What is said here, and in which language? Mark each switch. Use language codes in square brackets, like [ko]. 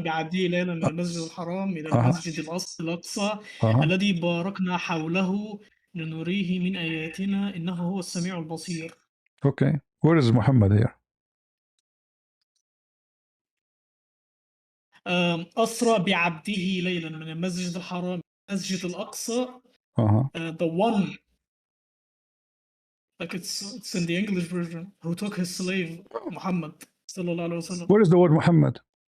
[ar] بعبده ليلا من المسجد الحرام إلى المسجد الأقصى الذي باركنا حوله لنريه من آياتنا إنه هو السميع البصير. [en] Okay, where is Muhammad here? [ar] أسرى بعبده ليلا من المسجد الحرام المسجد الأقصى. [en] The one, it's in the English version, who took his slave Muhammad sallallahu alaihi wasallam. Where is the word Muhammad?